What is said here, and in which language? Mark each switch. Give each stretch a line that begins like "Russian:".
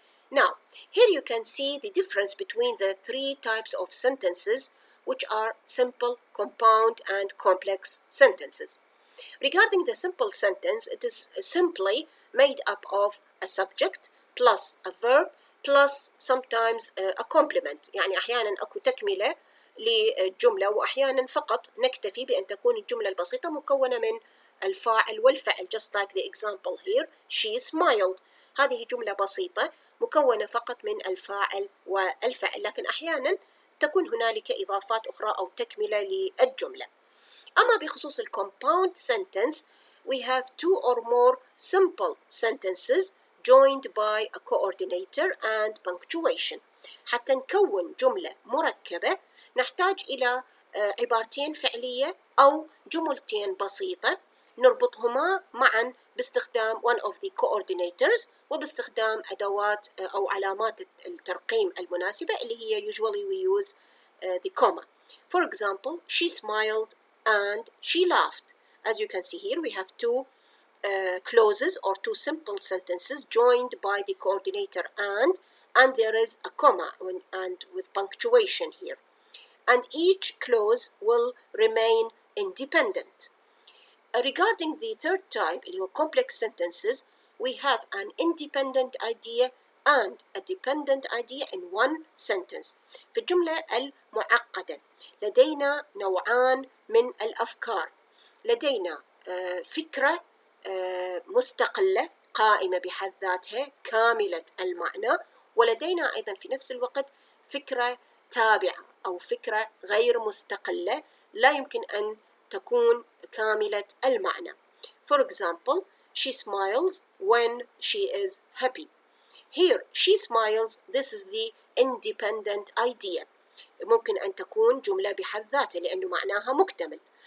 English: Now, here you can see the difference between the three types of sentences, which are simple, compound, and complex sentences. Regarding the simple sentence, it is simply made up of a subject plus a verb plus sometimes a complement.
Arabic: يعني أحيانا أكو تكملة للجملة وأحيانا فقط نكتفي بأن تكون الجملة البسيطة مكونة من الفاعل والفعل.
English: Just like the example here, she smiled.
Arabic: هذه جملة بسيطة مكونة فقط من الفاعل والفعل، لكن أحيانا تكون هنالك إضافات أخرى أو تكملة للجملة. أما بخصوص
English: compound sentence, we have two or more simple sentences joined by a coordinator and punctuation.
Arabic: حتى نكون جملة مركبة نحتاج إلى عبارتين فعلية أو جملتين بسيطة نربطهما معا باستخدام
English: one of the coordinators
Arabic: وباستخدام أدوات أو علامات الترقيم المناسبة اللي هي
English: usually we use the comma. For example, she smiled and she laughed. As you can see here, we have two clauses or two simple sentences joined by the coordinator and there is a comma and with punctuation here. And each clause will remain independent. Regarding the third type, your complex sentences, we have an independent idea and a dependent idea in one sentence.
Arabic: في الجملة المعقدة لدينا نوعان من الأفكار. لدينا فكرة مستقلة قائمة بحد ذاتها كاملة المعنى، ولدينا أيضا في نفس الوقت فكرة تابعة أو فكرة غير مستقلة لا يمكن أن تكون كاملة المعنى.
English: For example, she smiles when she is happy. Here, she smiles, this is the independent idea.
Arabic: ممكن أن تكون جملة بحد ذاتها لأنه معناها مكتمل.